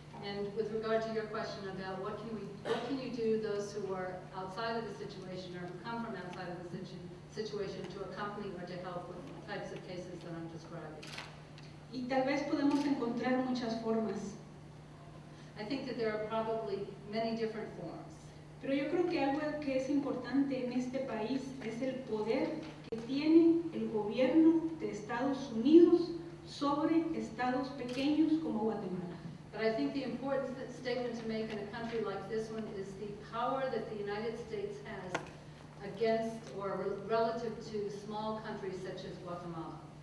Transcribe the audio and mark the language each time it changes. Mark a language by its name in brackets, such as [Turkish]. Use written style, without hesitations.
[English] And with regard to your question about what can you do, those who are outside of the situation or who come from outside of the situation to accompany or to help with the types of cases that I'm describing. [Spanish] Y tal vez podemos encontrar muchas formas, [English] I think that there are probably many different forms. [Spanish] pero yo creo que algo que es importante en este país es el poder que tiene el gobierno de Estados Unidos sobre estados pequeños como Guatemala. [English] But I think the important statement to make in a country like this one is the power that the United States has against or relative to small countries such as Guatemala.